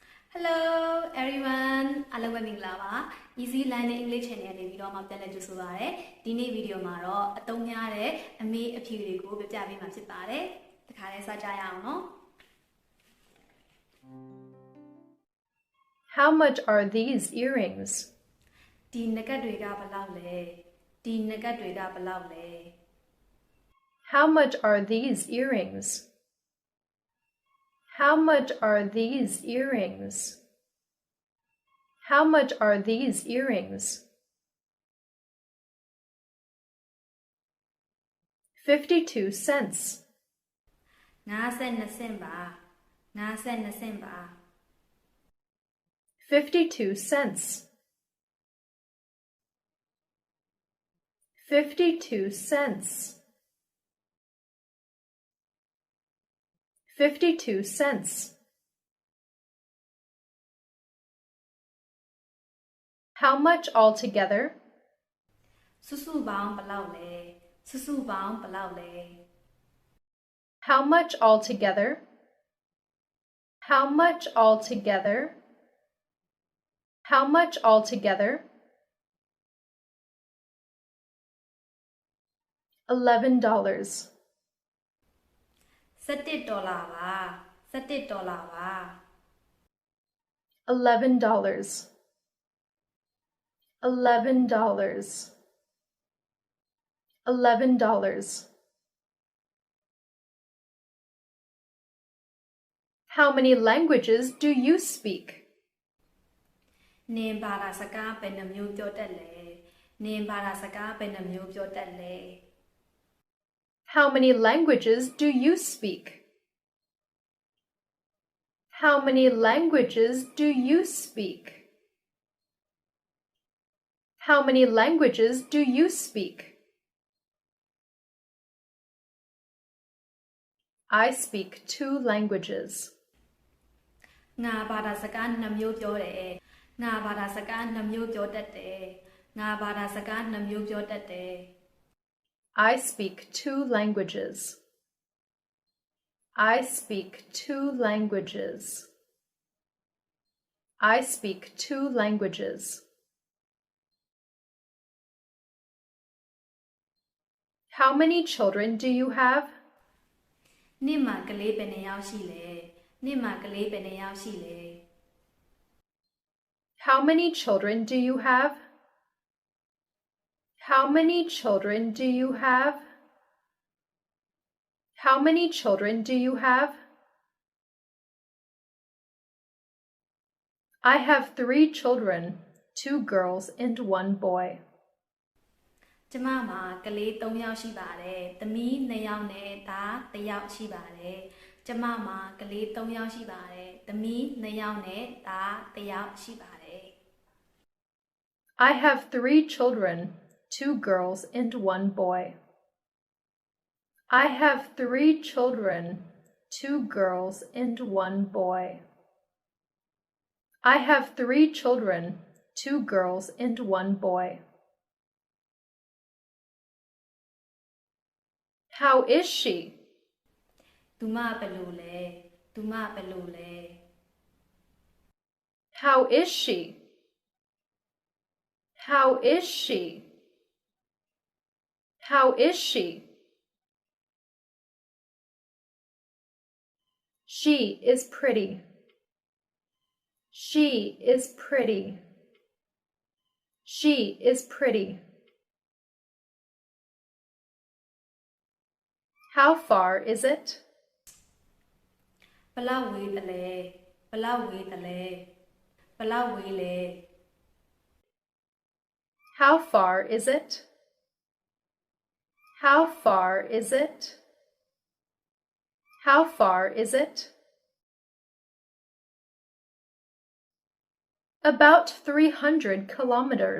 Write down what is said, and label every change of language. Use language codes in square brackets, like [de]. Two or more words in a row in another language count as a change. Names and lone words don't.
[en] Hello everyone [my] အားလုံးပဲမင်္ဂလာပါ Easy Learning English Channel နေပြီးတော့မှပြန်လည်ကြိုဆိုပါရစေဒီနေ့ဗီဒီယိုမှာတော့အသုံးများတဲ့အမေးအဖြေတွေကိုပြပြပေးမှာဖြစ်ပါတယ်တခါလဲစကြရအောင်နော် [en] How much are these earrings? [my] ဒီနဂတ်တွေကဘယ်လောက်လဲဒီနဂတ်တွေကဘယ်လောက်လဲ [en] How much are these earrings? How much are these earrings? How much are these earrings? 52 cents. [my] 52 cent ပါ52 cent ပါ [en] 52 cents. 52 cents. 52 cents. How much altogether? [my] စုစုပေါင်းဘယ်လောက်လဲစုစုပေါင်းဘယ်လောက်လဲ [en] How much altogether? How much altogether? How much altogether? $11. [my] 17 ဒေါ်လာပါ17ဒေါ်လာပါ [en] $11. $11. $11. How many languages do you speak? [my] နင်ဘာသာစကားဘယ်နှမျိုးပြောတတ်လဲနင်ဘာသာစကားဘယ်နှမျိုးပြောတတ်လဲ [en] How many languages do you speak? How many languages do you speak? How many languages do you speak? I speak 2 languages. [my] ငါဘာသာစကား2မျိုးပြောတယ်ငါဘာသာစကား2မျိုးပြောတတ်တယ်ငါဘာသာစကား2မျိုးပြောတတ်တယ် [en] I speak 2 languages. I speak 2 languages. I speak 2 languages. How many children do you have? [my] နင့်မှာကလေးဘယ်နှယောက်ရှိလဲနင့်မှာကလေးဘယ်နှယောက်ရှိလဲ [en] How many children do you have? How many children do you have? How many children do you have? I have 3 children, 2 girls and 1 boy. [my] ကျမမှာကလေး3ယောက်ရှိပါတယ်သမီး2ယောက်နဲ့သား1ယောက်ရှိပါတယ်ကျမမှာကလေး3ယောက်ရှိပါတယ်သမီး2ယောက်နဲ့သား1ယောက်ရှိပါတယ် [en] I have 3 children, 2 girls and 1 boy. I have 3 children, 2 girls and 1 boy. I have 3 children, 2 girls and 1 boy. How is she? [my] သူမဘယ်လိုလဲသူမဘယ်လိုလဲ [en] How is she? How is she? How is she? She is pretty. She is pretty. She is pretty. How far is it? [my] ဘလောက်ဝေးတလဲဘလောက်ဝေးတလဲဘလောက်ဝေးလဲ [en] How far is it? How far is it? How far is it? About 300 kilometers.